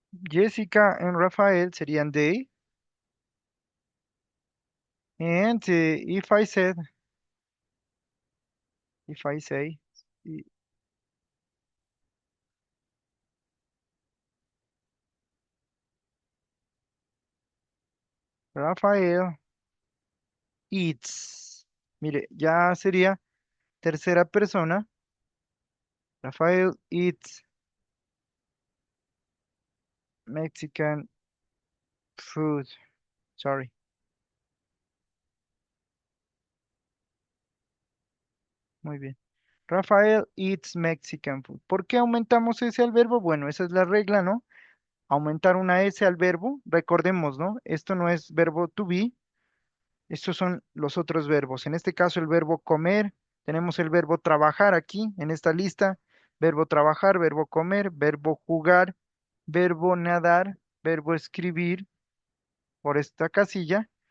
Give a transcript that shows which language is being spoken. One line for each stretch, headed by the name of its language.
English: Jessica and Rafael
Spanish: serían
English: they. And if I say, y- Rafael eats.
Spanish: Mire, ya sería tercera persona.
English: Rafael eats Mexican food. Sorry,
Spanish: muy bien.
English: Rafael eats Mexican food.
Spanish: ¿Por qué aumentamos ese al verbo? Bueno, esa es la regla, ¿no? Aumentar una S al verbo. Recordemos, ¿no? Esto no es verbo to be. Estos son los otros verbos. En este caso, el verbo comer. Tenemos el verbo trabajar aquí en esta lista. Verbo trabajar, verbo comer, verbo jugar, verbo nadar, verbo escribir por esta casilla.